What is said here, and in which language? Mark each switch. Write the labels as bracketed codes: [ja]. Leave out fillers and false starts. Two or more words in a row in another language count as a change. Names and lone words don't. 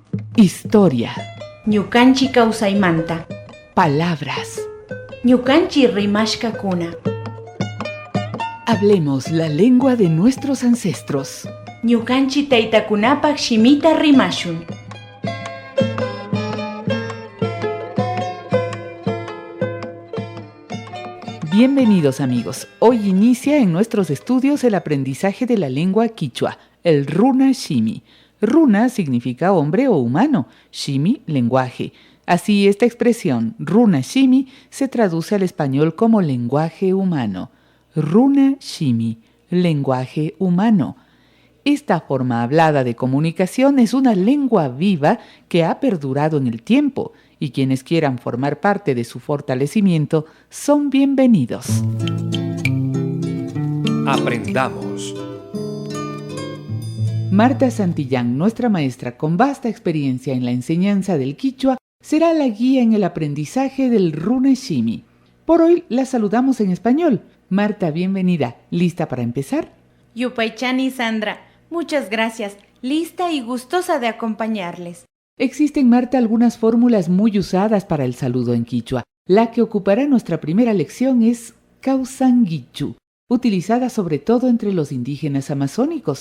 [es] Historia. [qu] Ñukanchi kawsaymanta. [es] Palabras. [qu] Ñukanchi rimashkakuna. [es] Hablemos la lengua de nuestros ancestros. [qu] Ñukanchi taytakunapak shimita rimashun. [es] Bienvenidos amigos. Hoy inicia en nuestros estudios el aprendizaje de la lengua quichua, el [qu] runa shimi. [es] Runa significa hombre o humano, shimi, lenguaje. Así esta expresión, [qu] runa shimi, [es] se traduce al español como lenguaje humano. [qu] Runa shimi, [es] lenguaje humano. Esta forma hablada de comunicación es una lengua viva que ha perdurado en el tiempo y quienes quieran formar parte de su fortalecimiento son bienvenidos. Aprendamos. Marta Santillán, nuestra maestra con vasta experiencia en la enseñanza del quichua, será la guía en el aprendizaje del [qu] runa shimi. [es] Por hoy la saludamos en español. Marta, bienvenida. ¿Lista para empezar? Yupaychani Sandra, muchas gracias. Lista y gustosa de acompañarles. Existen, Marta, algunas fórmulas muy usadas para el saludo en quichua. La que ocupará nuestra primera lección es Kausanguichu, utilizada sobre todo entre los indígenas amazónicos.